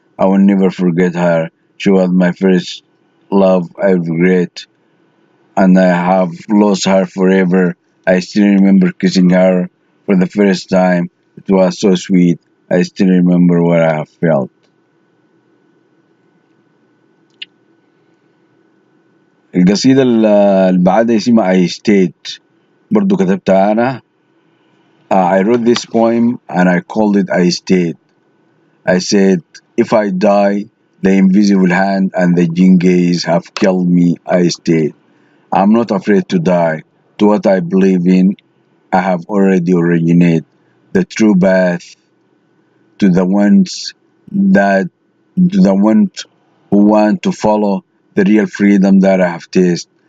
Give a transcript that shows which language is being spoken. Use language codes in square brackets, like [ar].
[en] I will never forget her. She was my first love I regret, and I have lost her forever. I still remember kissing her for the first time. It was so sweet. I still remember what I have felt. [ar] القصيدة اللي بعدها اسمها I Stayed، برضو كتبتها أنا. [en] I wrote this poem and I called it I Stayed. I said, if I die, the invisible hand and the jinn gaze have killed me. I stayed. I'm not afraid to die. To what I believe in, I have already originated the true path to the ones that to the ones who want to follow the real freedom that I have tasted.